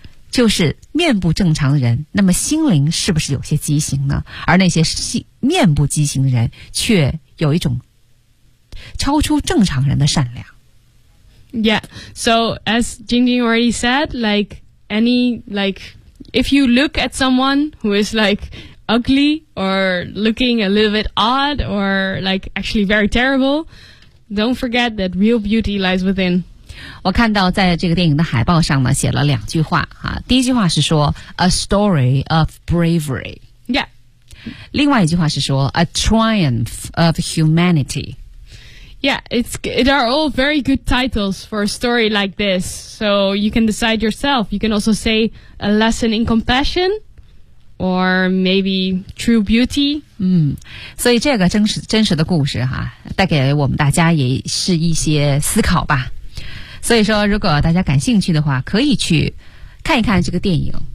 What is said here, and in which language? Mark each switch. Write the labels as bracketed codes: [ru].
[zh] 就是面部正常的人那么心灵是不是有些畸形呢而那些面部畸形的人却有一种超出正常人的善良。 [en] Yeah. So as Jingjing already said, like any, like if you look at someone who is like ugly or looking a little bit odd or like actually very terrible, don't forget that real beauty lies within. [zh] 我看到在这个电影的海报上呢写了两句话、啊、第一句话是说 [en] A story of bravery、 yeah. [zh] 另外一句话是说 [en] A triumph of humanity Yeah, it are all very good titles for a story like this So you can decide yourself You can also say A lesson in compassionOr maybe true beauty. [zh] 嗯，所以这个真实的故事哈、啊，带给我们大家也是一些思考吧。所以说，如果大家感兴趣的话，可以去看一看这个电影。